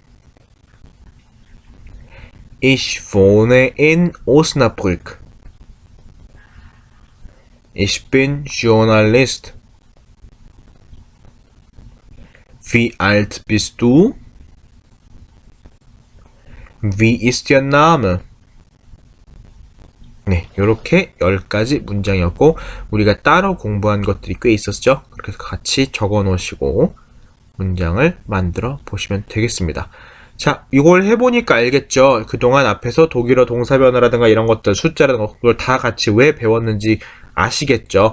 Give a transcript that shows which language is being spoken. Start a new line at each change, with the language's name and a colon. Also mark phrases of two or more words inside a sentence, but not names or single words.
German: Ich wohne in Osnabrück. Ich bin Journalist. Wie alt bist du? Wie ist Ihr Name?
Korean: 네, 요렇게 10가지 문장이었고 우리가 따로 공부한 것들이 꽤 있었죠. 그렇게 해서 같이 적어 놓으시고 문장을 만들어 보시면 되겠습니다. 자, 이걸 해보니까 알겠죠? 그동안 앞에서 독일어 동사 변화라든가 이런 것들, 숫자라든가 그걸 다 같이 왜 배웠는지 아시겠죠?